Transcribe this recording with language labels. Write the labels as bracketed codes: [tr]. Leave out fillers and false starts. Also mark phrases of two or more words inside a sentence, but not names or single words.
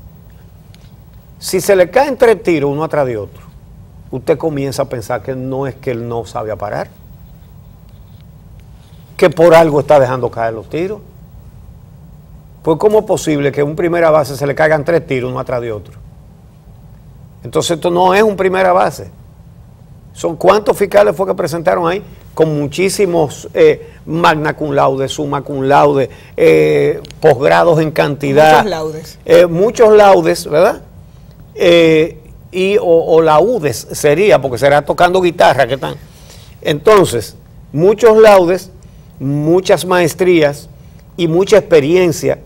[es] Si se le caen 3 tiros uno atrás de otro, usted comienza a pensar que no es que él no sabe parar, que por algo está dejando caer los tiros. Pues ¿cómo es posible que un primera base se le caigan 3 tiros uno atrás de otro? Entonces esto no es un primera base. Son ¿cuántos fiscales fue que presentaron ahí? Con muchísimos [la] magna cum laude, summa cum laude, [es] posgrados en cantidad. Muchos laudes. Muchos laudes, ¿verdad? O laudes sería, porque será tocando guitarra que están. Entonces, muchos laudes, muchas maestrías y mucha experiencia.